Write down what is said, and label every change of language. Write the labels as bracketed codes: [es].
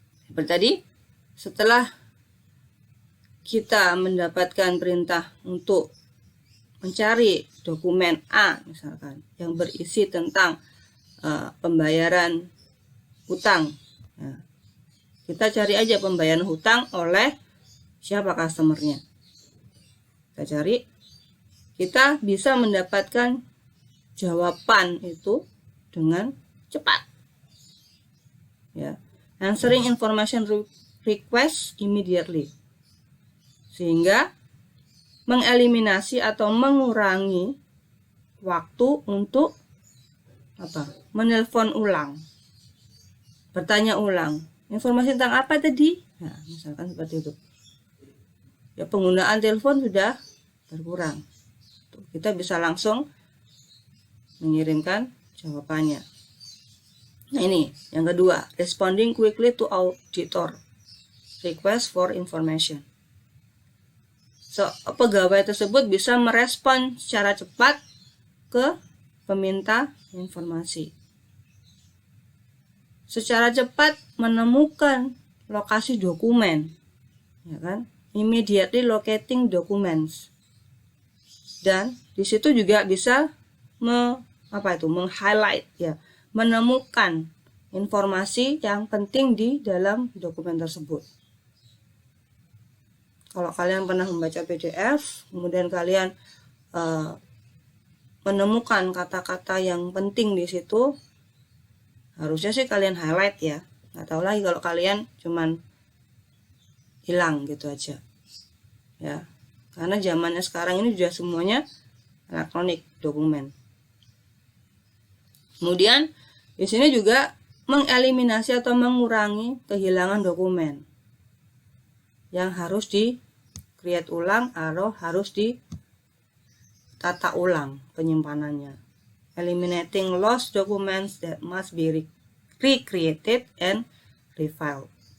[id] Seperti tadi, setelah kita mendapatkan perintah untuk mencari dokumen A misalkan yang berisi tentang pembayaran hutang. Nah, kita cari aja pembayaran hutang oleh siapa customernya. Kita cari, kita bisa mendapatkan jawaban itu dengan cepat. [en] Ya, answering information request immediately. [id] Sehingga mengeliminasi atau mengurangi waktu untuk menelpon ulang, bertanya ulang, informasi tentang apa tadi? Nah, misalkan seperti itu. Ya, penggunaan telepon sudah berkurang. Kita bisa langsung mengirimkan jawabannya. Nah, ini yang kedua, [en] responding quickly to auditor request for information. [id] So, pegawai tersebut bisa merespon secara cepat ke peminta informasi. Secara cepat menemukan lokasi dokumen, ya kan? [en] Immediately locating documents. [id] Dan di situ juga bisa meng-highlight, ya, menemukan informasi yang penting di dalam dokumen tersebut. Kalau kalian pernah membaca PDF, kemudian kalian menemukan kata-kata yang penting di situ, harusnya sih kalian highlight ya. Nggak tahu lagi kalau kalian cuman hilang gitu aja. Ya, karena zamannya sekarang ini sudah semuanya elektronik dokumen. Kemudian di sini juga mengeliminasi atau mengurangi kehilangan dokumen yang harus di-create ulang atau harus ditata ulang penyimpanannya. [en] Eliminating lost documents that must be recreated and refiled.